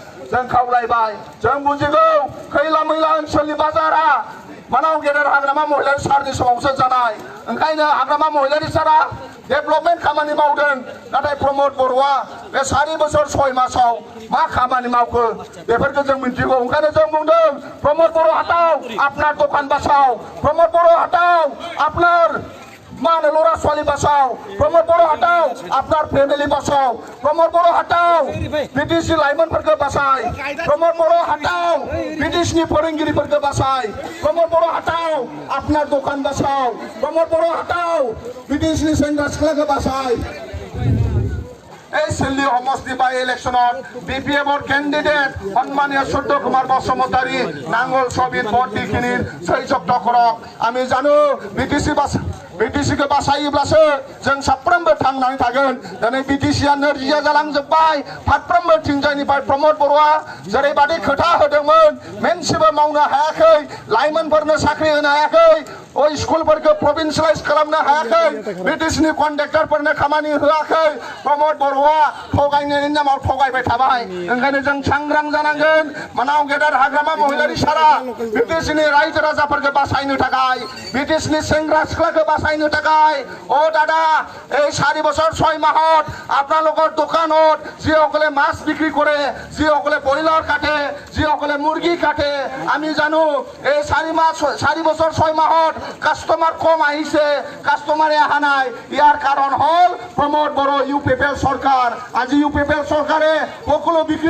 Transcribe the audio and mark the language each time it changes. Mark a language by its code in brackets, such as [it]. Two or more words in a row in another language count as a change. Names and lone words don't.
[brx] जों खावलायबाय जों बुजिगौ खैला मैला ओनसोलनि बाजारा मानाव गेदेर हाग्रामा महिलारि सारनि समावसो जानाय ओंखायनो हाग्रामा महिलारि सारा डेभेलपमेन्ट खामानि मावदों नाथाय प्रमद बर'आ बे 4 बोसोर 6 मासाव मा खामानि मावखो बेफोरखौ जों मिथिगौ ओंखायनो जों बुंदों प्रमद बर' हाटाव [as] আপনার দোকান বাঁচাও [brx] प्रमद बर' हाटाव আপনার माने लरा [as] ছোৱালী বাঁচাও [brx] प्रमद बर' हाटाव [as] আপনার ফ্যামিলি বাঁচাও [brx] प्रमद बर' हाटाव बिटिसि लाइमोनफोरखौ बासाय प्रमद बर' हाटाव बिटिसिनि फोरोंगिरिफोरखौ बासाय प्रमद बर' हाटाव [as] আপনার দোকান বাঁচাও [brx] प्रमद बर' हाटाव बिटिसिनि सेंग्रा सिख्लाखौ बासाय [as] এই সিল্লি সমষ্টি বাই ইলেকশনত বিপিএফৰ কেণ্ডিডেট সন্মানীয় সূৰ্য কুমাৰ বসুমতাৰী নাঙ্গল ছবিত ভোট দি কিনিৰ জয়যুক্ত কৰক আমি জানো [brx] बिटिसिखौ बासायोब्लासो जों साफ्रोमबो थांनानै थागोन दिनै बिटिसिया नोरजिया जालांजोब्बाय फारफ्रोमबो थिंजायनिफ्राय प्रमद बर'आ जेरैबादि खोथा होदोंमोन मोनसेबो मावनो हायाखै लाइमोनफोरनो साख्रि होनो हायाखै स्कुलफोरखौ प्रभिन्सियलाइज खालामनो हायाखै बिटिसिनि कन्ट्रेक्टरफोरनो खामानि होआखै प्रमद बर'आ थगायनायनि नामाव थगायबाय थाबाय ओंखायनो जों सांग्रां जानांगोन मानाव गेदेर हाग्रामा महिलारि सारा बिटिसिनि रायजो राजाफोरखौ बासायनो थाखाय बिटिसिनि सेंग्रा सिख्लाखौ बाँचाइनो थाखाय [as] ও দাদা এই 4 বছর 6 মাহত আপোনালোকৰ দোকানত যিসকলে মাছ বিক্ৰী কৰে যিসকলে ব্ৰইলাৰ কাটে যিসকলে মুৰ্গী কাটে আমি জানো এই 4 বছৰ 6 মাহত কাস্টমাৰ কম আহিছে কাস্টমাৰে অহা নাই ইয়াৰ কাৰণ হল প্ৰমোদ বড় ইউপিপিএল সরকার আজি ইউপিপিএল সরকারে সকলো বিক্ৰী